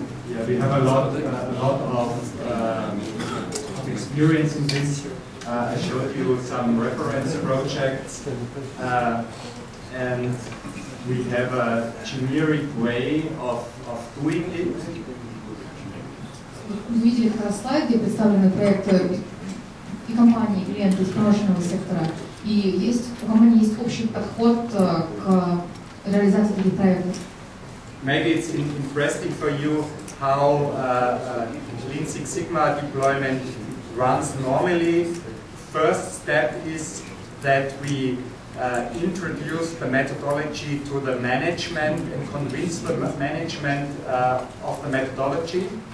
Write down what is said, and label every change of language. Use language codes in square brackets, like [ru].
[en] Yeah, we have a lot of experience in this. I showed you some reference projects, and we have a generic way of doing it. [ru] Вы видели как раз слайд, где представлены проекты и компании, и клиенты из промышленного сектора. И у компании есть общий подход к реализации таких проектов. [en] Maybe it's interesting for you how Lean Six Sigma deployment runs normally. First step is that we introduce the methodology to the management and convince the management of the methodology.